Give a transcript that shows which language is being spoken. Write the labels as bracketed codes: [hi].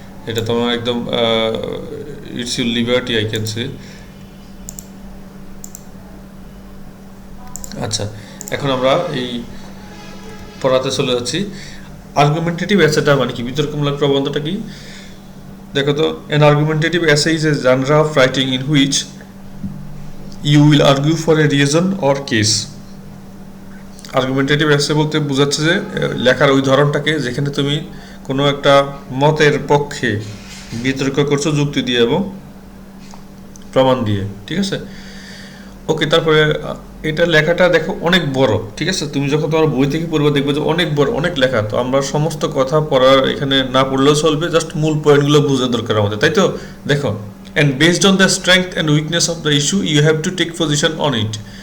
[bn] এটা তোমার একদম [en] It's your liberty, I can say. [bn] আচ্ছা, এখন আমরা এই পড়াতে চলে যাচ্ছি। আর্গুমেন্টেটিভ এসেটা মানে কি, বিতর্কমূলক প্রবন্ধটা কি দেখো তো। [en] an argumentative essay is a genre of writing in which you will argue for a reason or case. [bn] Argumentative এসে বলতে বোঝাচ্ছে যে লেখার ওই ধরনটাকে যেখানে তুমি কোনো একটা মতের পক্ষে বিতর্ক করছো যুক্তি দিয়ে এবং প্রমাণ দিয়ে। ঠিক আছে, ওকে। তারপরে এটা লেখাটা দেখো অনেক বড়। ঠিক আছে, তুমি যখন তোমার বই থেকে পড়বে দেখবে যে অনেক বড়, অনেক লেখা। তো আমরা সমস্ত কথা পড়ার এখানে না পড়লেও চলবে, জাস্ট মূল পয়েন্টগুলো বোঝা দরকার আমাদের, তাই তো? [en] দেখো, and based on the strength and weakness of the issue you have to take position on it.